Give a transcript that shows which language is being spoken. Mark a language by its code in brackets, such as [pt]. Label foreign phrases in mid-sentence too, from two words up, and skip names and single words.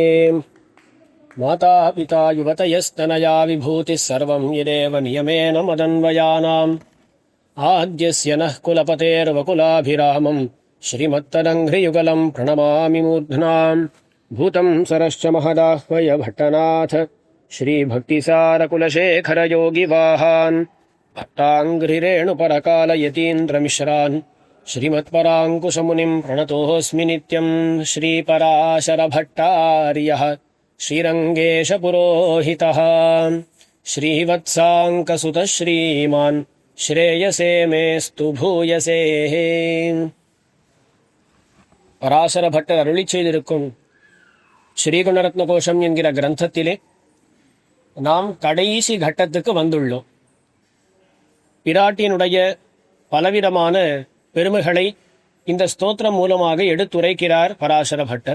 [sa] माता पिता युवतयस्तनया विभूतिः सर्वं यदेव नियमेन मदन्वयानाम् आद्यस्य नः कुलपतेर्वकुलाभिरामं श्रीमत्तदङ्घ्रियुगलं प्रणमामि मूर्ध्नाम् भूतं सरश्च महदाह्वय भट्टनाथ श्रीभक्तिसारकुलशेखरयोगिवाहान् भट्टाङ्घ्रिरेणुपरकालयतीन्द्रमिश्रान् श्रीमत्पराङ्कुशमुनिं प्रणतोऽस्मि नित्यं। श्रीपराशरभट्टार्यः श्रीरङ्गेशपुरोहितः श्रीवत्साङ्कसुतः श्रीमान् श्रेयसे मेस्तु भूयसे. [ta] பராசர பட்டர் அருளி செய்திருக்கும் ஸ்ரீகுணரத்ன கோஷம் என்கிற கிரந்தத்திலே நாம் கடைசி கட்டத்துக்கு வந்துள்ளோம். பிராட்டியினுடைய பலவிதமான பெருமைகளை இந்த ஸ்தோத்திரம் மூலமாக எடுத்துரைக்கிறார் பராசர பட்டர்.